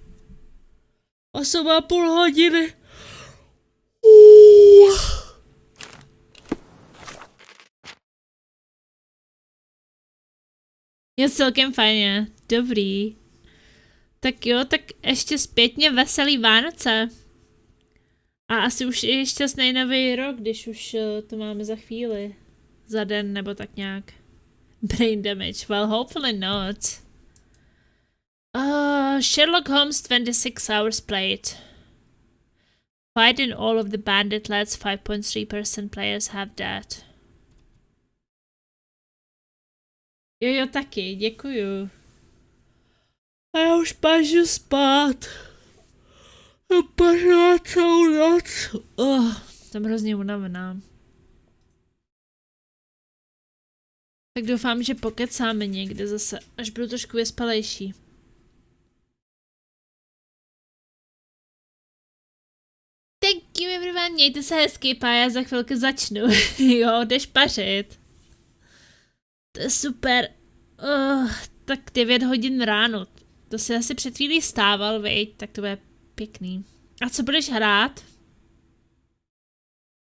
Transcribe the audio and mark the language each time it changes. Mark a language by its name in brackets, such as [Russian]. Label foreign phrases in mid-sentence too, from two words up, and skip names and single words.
[Czech] 8,5 hodiny. Je celkem fajně. Dobrý. Tak jo, tak ještě zpětně veselý Vánoce. A asi už je šťastný nový rok, když už to máme za chvíli. Za den nebo tak nějak. [English] Brain damage. Well, hopefully not. Sherlock Holmes 26 hours played. Fight in all of the bandit lads, 5.3% players have that. [Czech] Jo, taky, děkuju. A já už pážu spát. Pařila celou noc. Jsem hrozně unavená. Tak doufám, že pokecáme někde zase, až budu trošku vyspalejší. [English] Thank you everyone, [Czech] mějte se hezky, a já za chvilku začnu. Jo, jdeš pařit. To je super. Tak 9 hodin ráno. To si asi před chvílí stával, veď, tak to bude pěkný. A co budeš hrát?